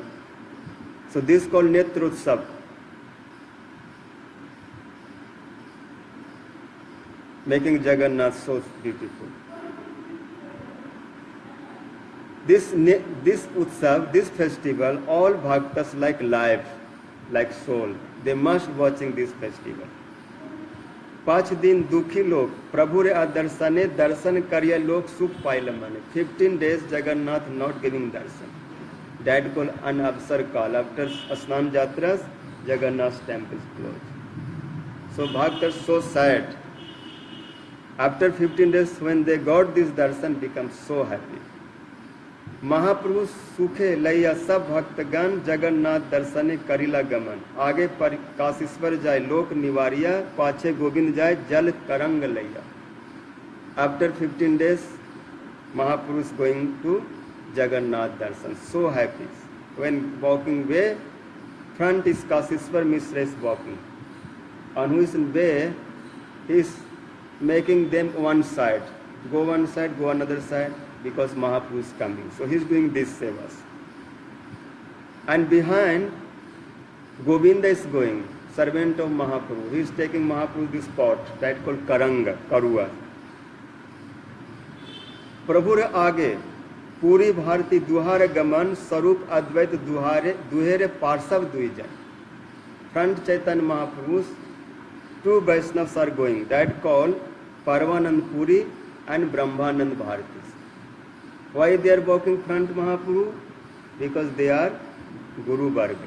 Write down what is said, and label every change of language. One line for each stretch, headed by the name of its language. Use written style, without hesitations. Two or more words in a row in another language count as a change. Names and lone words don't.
English: So this called Netrutsav. Making Jagannath so beautiful. This Utsav, this festival, all bhaktas like life, like soul, they must watching this festival.
Odia: 5 ଦିନ ଦୁଖୀ ଲୋକ ପ୍ରଭୁ ରେ ଦର୍ଶନେ ଦର୍ଶନ କରିଏ ଲୋକ ସୁଖ ପାଇଲ ମାନେ.
English: 15 days Jagannath not giving darshan. That called
Odia: ଅଣସର କାଳ.
English: After Asnan Jatras, Jagannath temple is closed. So bhaktas so sad. After 15 days when they got this darshan, become so happy.
Bangla: মহাপ্রভু সুখে লৈয়া সব ভক্তগণ জগন্নাথ দর্শনে করিলা গমন. আগে পর কাশীশ্বর যায় লোক নিবারিয়া, পাছে গোবিন্দ যায় জল করঙ্গ লৈয়া.
English: After 15 days, Mahaprabhu is going to Jagannath darshan. So happy. When walking way, front is Kasishwar Mishra is walking. On whose way he is making them one side. Go one side, go another side, because Mahaprabhu is coming. So he is doing these sevas. And behind, Govinda is going, servant of Mahaprabhu. He is taking Mahaprabhu this pot, that called Karanga, Karua.
Bangla: প্রভুর আগে পুরী ভারতী দুহার গমন স্বরূপ অদ্বৈত দুহেরে পার্শ্ব দুইজন.
English: Front Chaitanya Mahaprabhu, two Vaishnavas are going, that called Parvanand Puri and Brahmanand Bharatis. Why they are walking front Mahaprabhu? Because they are Guru Varga.